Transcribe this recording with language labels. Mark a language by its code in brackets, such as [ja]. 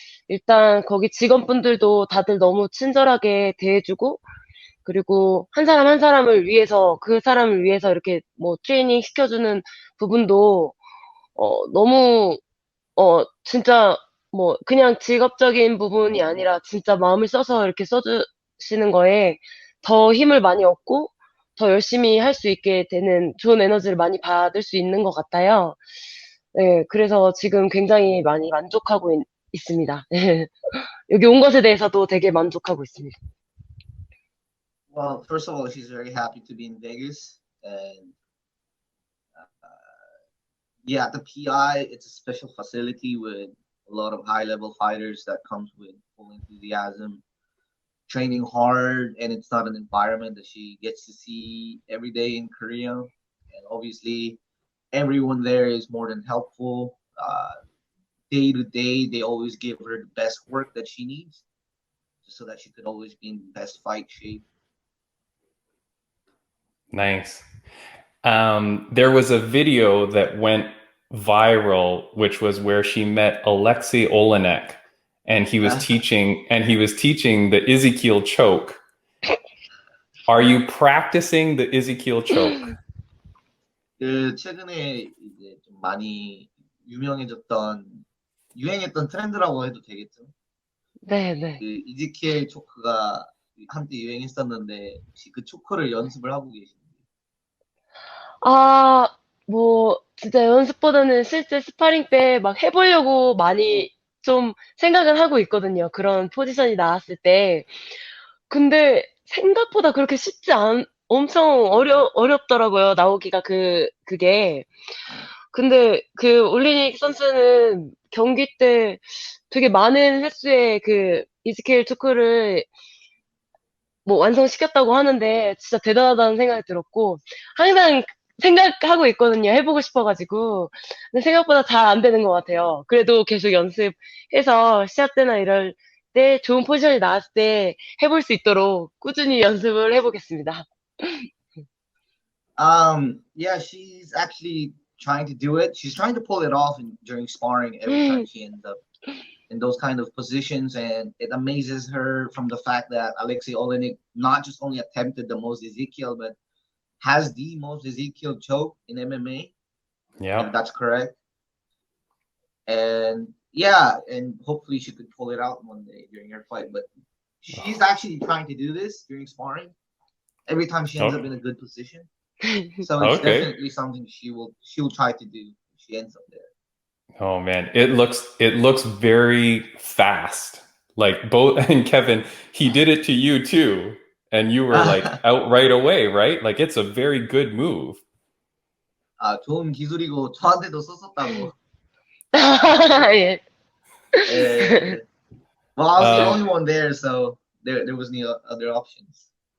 [ko] 일단 거기 직원분들도 다들 너무 친절하게 대해주고 그리고 한 사람 한 사람을 위해서 그 사람을 위해서 이렇게 뭐 트레이닝 시켜주는 부분도 너무 진짜 뭐 그냥 직업적인 부분이 아니라 진짜 마음을 써서 이렇게 써주시는 거에 더 힘을 많이 얻고 더 열심히 할 수 있게 되는 좋은 에너지를 많이 받을 수 있는 것 같아요. 네, 그래서 지금 굉장히 많이 만족하고 있습니다. 여기 온 것에 대해서도 되게 만족하고 있습니다. [en] Well, first of all, she's very happy to be in Vegas, and yeah, the PI, it's a special facility with a lot of high-level fighters that comes with full enthusiasm, training hard, and it's not an environment that she gets to see every day in Korea. And obviously, everyone there is more than helpful. Day to day, they always give her the best work that she needs, just so that she could always be in the best fight shape. Nice. There was a video that went viral, which was where she met Alexei Olenek, and he was teaching the Ezekiel choke. Are you practicing the Ezekiel choke? [ko] 그 최근에 이제 좀 많이 유행했던 트렌드라고 해도 되겠죠? 네, 네. 그 이지키엘 초크가 한때 유행했었는데 혹시 그 초크를 연습을 하고 계신가요? 뭐, 진짜 연습보다는 실제 스파링 때 막 해보려고 많이 좀 생각은 하고 있거든요. 그런 포지션이 나왔을 때. 근데 생각보다 그렇게 엄청 어렵더라고요. 나오기가 그게. 근데 그 올리닉 선수는 경기 때 되게 많은 횟수의 그 이스케일 투크를 뭐 완성시켰다고 하는데 진짜 대단하다는 생각이 들었고 항상 생각하고 있거든요. 해보고 싶어가지고. 근데 생각보다 잘 안 되는 것 같아요. 그래도 계속 연습해서 시합 때나 이럴 때 좋은 포지션이 나왔을 때 해볼 수 있도록 꾸준히 연습을 해보겠습니다. [en] Yeah, she's actually trying to do it. She's trying to pull it off during sparring every time she ends up in those kind of positions, and it amazes her from the fact that Alexei Olenek not just only attempted the most Ezekiel, but has the most Ezekiel choke in MMA, Yeah. if that's correct. And yeah, and hopefully she could pull it out one day during her fight. But she's actually trying to do this during sparring every time she ends up in a good position. So it's Okay. definitely something she'll try to do if she ends up there. Oh man, it looks very fast. Like both and Kevin, he did it to you too, and you were like out right away, right? Like it's a very good move. [ko] 좋은 기술이고 저한테도 썼었다고. 예. [en] Well, I was the only one there, so there was no other options.